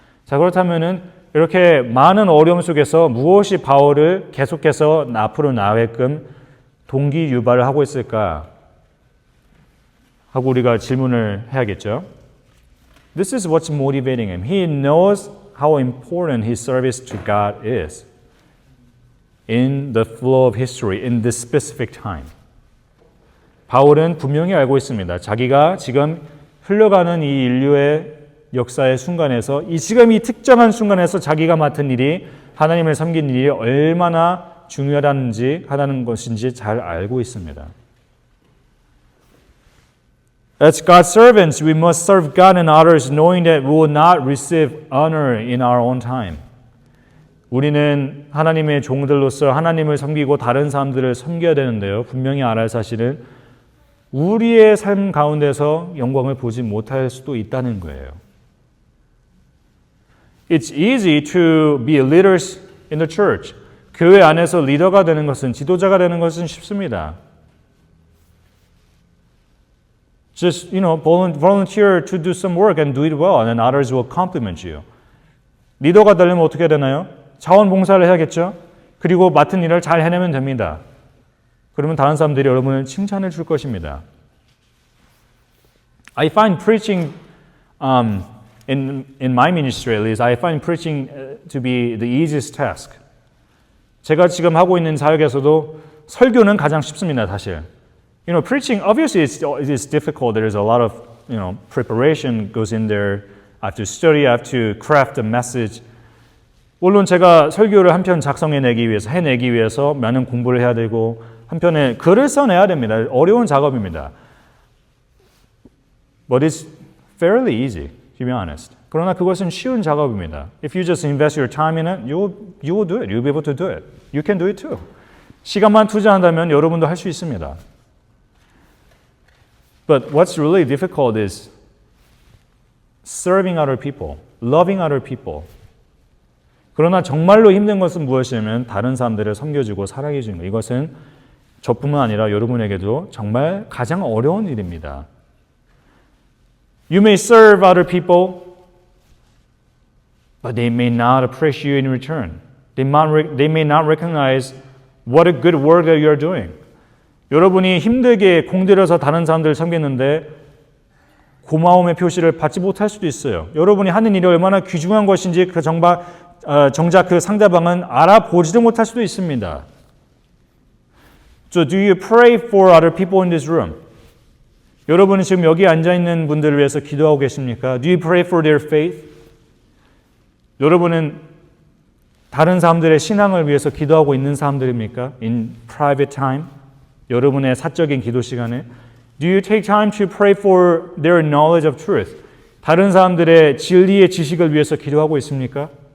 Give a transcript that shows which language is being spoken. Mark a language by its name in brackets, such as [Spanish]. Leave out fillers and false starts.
[Korean] 자, 그렇다면은 이렇게 많은 어려움 속에서 무엇이 바울을 계속해서 앞으로 나아가게끔 동기 유발을 하고 있을까? 하고 우리가 질문을 해야겠죠. [English] This is what's motivating him. He knows how important his service to God is in the flow of history, in this specific time. [Korean] 바울은 분명히 알고 있습니다. 자기가 지금 흘러가는 이 인류의 역사의 순간에서 지금 이 특정한 순간에서 자기가 맡은 일이 하나님을 섬기는 일이 얼마나 중요하다는지 하다는 것인지 잘 알고 있습니다. [English] As God's servants, we must serve God and others knowing that we will not receive honor in our own time. [Korean] 우리는 하나님의 종들로서 하나님을 섬기고 다른 사람들을 섬겨야 되는데요. 분명히 알아야 할 사실은 우리의 삶 가운데서 영광을 보지 못할 수도 있다는 거예요. [English] It's easy to be leaders in the church. [Korean] 교회 안에서 리더가 되는 것은, 지도자가 되는 것은 쉽습니다. [English] Just, volunteer to do some work and do it well, and then others will compliment you. [Korean] 리더가 되려면 어떻게 되나요? 자원봉사를 해야겠죠? 그리고 맡은 일을 잘 해내면 됩니다. 그러면 다른 사람들이 여러분을 칭찬해 줄 것입니다. [English] I find preaching, in my ministry at least, I find preaching to be the easiest task. [Korean] 제가 지금 하고 있는 사역에서도 설교는 가장 쉽습니다, 사실. [English] Preaching, obviously it's difficult. There's a lot of, preparation goes in there. I have to study, I have to craft a message. [Korean] 물론 제가 설교를 한 편 해내기 위해서 많은 공부를 해야 되고, 한편에 글을 써내야 됩니다. 어려운 작업입니다. [English] But it's fairly easy, to be honest. [Korean] 그러나 그것은 쉬운 작업입니다. [English] If you just invest your time in it, you will do it. You'll be able to do it. You can do it too. [Korean] 시간만 투자한다면 여러분도 할 수 있습니다. [English] But what's really difficult is serving other people, loving other people. [Korean] 그러나 정말로 힘든 것은 무엇이냐면 다른 사람들을 섬겨주고 사랑해 주는 것. 이것은 저뿐만 아니라 여러분에게도 정말 가장 어려운 일입니다. [English] You may serve other people, but they may not appreciate you in return. They may not recognize what a good work that you are doing. [Korean] 여러분이 힘들게 공들여서 다른 사람들을 섬겼는데 고마움의 표시를 받지 못할 수도 있어요. 여러분이 하는 일이 얼마나 귀중한 것인지 정작 그 상대방은 알아보지도 못할 수도 있습니다. [English] So do you pray for other people in this room? [Korean] 여러분은 지금 여기 앉아있는 분들을 위해서 기도하고 계십니까? [English] Do you pray for their faith? [Korean] 여러분은 다른 사람들의 신앙을 위해서 기도하고 있는 사람들입니까? [English] In private time? [Korean] 여러분의 사적인 기도 시간에 [English] Do you take time to pray for their knowledge of truth? [Korean] 다른 사람들의 진리의 지식을 위해서 기도하고 있습니까?